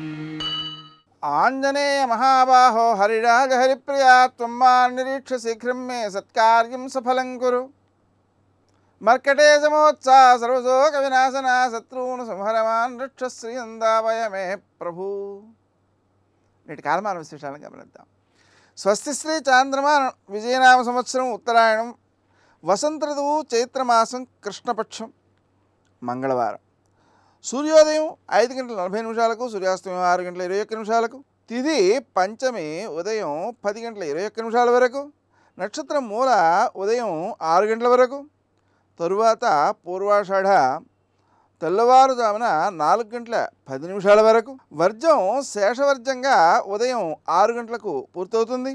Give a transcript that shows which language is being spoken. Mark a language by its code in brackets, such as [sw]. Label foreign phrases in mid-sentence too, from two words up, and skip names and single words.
[sa] आंजनेय महाबाहो हरिराज हरिप्रिया त्वं मां निरीक्ष्य शीघ्रं मे सत्कार्यं सफलं कुरु मर्कटेशमोत्साह सर्वशोकविनाशना शत्रून् संहरमान् रक्ष श्रियन्दावय मे ప్రభు. [te] నేటి కాలమాన విశేషాలను గమనిద్దాం. స్వస్తి శ్రీ చాంద్రమాన విజయనామ సంవత్సరం ఉత్తరాయణం వసంత ఋతువు చైత్రమాసం కృష్ణపక్షం మంగళవారం. సూర్యోదయం 5:40 సూర్యాస్తమయం 6:21 తిథి పంచమి ఉదయం 10:21 వరకు, నక్షత్రం మూల ఉదయం 6 గంటల వరకు, తరువాత పూర్వాషాఢ తెల్లవారుజామున 4:10 వరకు, వర్జం శేషవర్జంగా ఉదయం 6 గంటలకు పూర్తవుతుంది.